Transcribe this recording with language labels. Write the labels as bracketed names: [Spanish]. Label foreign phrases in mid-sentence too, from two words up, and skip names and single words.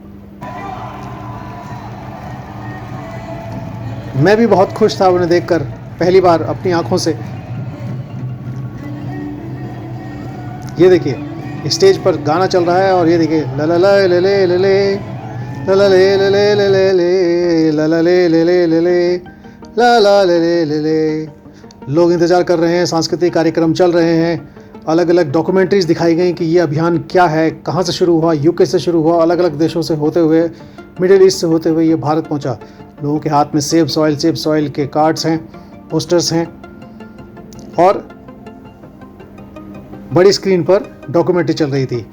[Hindi] मैं भी बहुत खुश था उन्हें देखकर। पहली बार अपनी आंखों से। ये देखिए स्टेज पर गाना चल रहा है और ये देखिए ला ला ला ले ले ले ले ला ला ले ले ले ले ले ले ला ला ले ले ले ले ले ला ला ले ले ले ले। लोग इंतज़ार कर रहे हैं, सांस्कृतिक कार्यक्रम चल रहे हैं, अलग अलग डॉक्यूमेंट्रीज दिखाई गई कि ये अभियान क्या है, कहाँ से शुरू हुआ, यूके से शुरू हुआ, अलग अलग देशों से होते हुए, मिडिल ईस्ट से होते हुए ये भारत पहुँचा। लोगों के हाथ में सेव सॉइल के कार्ड्स हैं, पोस्टर्स हैं और बड़ी स्क्रीन पर डॉक्यूमेंट्री चल रही थी।